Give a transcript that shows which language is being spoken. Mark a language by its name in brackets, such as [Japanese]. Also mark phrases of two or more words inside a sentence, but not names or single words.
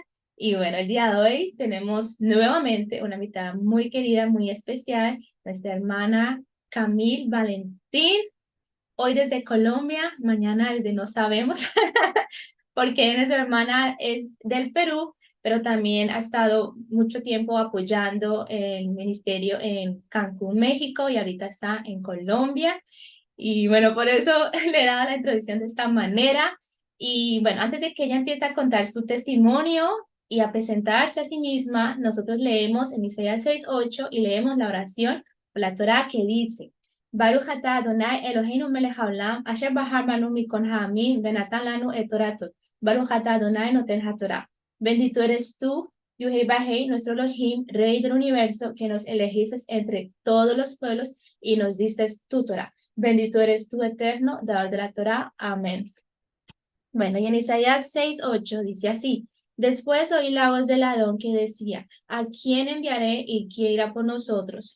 [Spanish] Y bueno, el día de hoy tenemos nuevamente una invitada muy querida, muy especial, nuestra hermana Camille Valentín, hoy desde Colombia, mañana desde no sabemos, porque nuestra hermana es del Perú, pero también ha estado mucho tiempo apoyando el ministerio en Cancún, México, y ahorita está en Colombia. Y bueno, por eso le daba la introducción de esta manera. Y bueno, antes de que ella empiece a contar su testimonio y a presentarse a sí misma, nosotros leemos en Isaías 6:8 y leemos la oración o la Torá que dice: [Hebrew] ברוך אתה אדוני אלוהינו מלך העולם, אשר בחר בנו מכל העמים, ונתן לנו את תורתו. ברוך אתה אדוני נותן התורה. [Spanish] Bendito eres tú, Yuhei Bajei, nuestro Elohim, Rey del universo, que nos elegiste entre todos los pueblos y nos diste tu Torah. Bendito eres tú, eterno, dador de la Torah. Amén. Bueno, y en Isaías 6:8 dice así: Después oí la voz del Adón que decía: ¿A quién enviaré y quién irá por nosotros?